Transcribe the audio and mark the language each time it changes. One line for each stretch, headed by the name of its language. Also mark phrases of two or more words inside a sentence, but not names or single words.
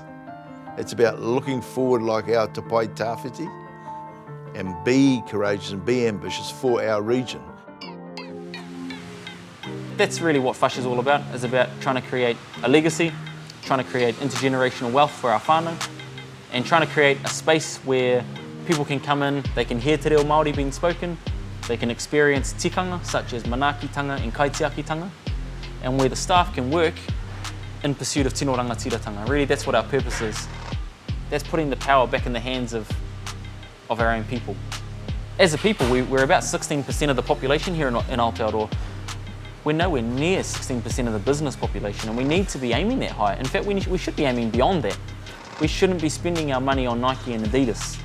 English: It's about looking forward like our Te Pae Tawhiti and be courageous and be ambitious for our region. That's really what Whash is all about. It's about trying to create a legacy, trying to create intergenerational wealth for our whānau, and trying to create a space where people can come in, they can hear
Māori: te reo Māori
English: being spoken, they can experience tikanga such as manaakitanga and kaitiakitanga, and where the staff can work in pursuit of
Māori: tino rangatiratanga.
English: Really, that's what our purpose is. That's putting the power back in the hands of our own people. As a people, we're about 16% of the population here in Aotearoa. We're nowhere near 16% of the business population, and we need to be aiming that high. In fact, we should be aiming beyond that. We shouldn't be spending our money on Nike and Adidas.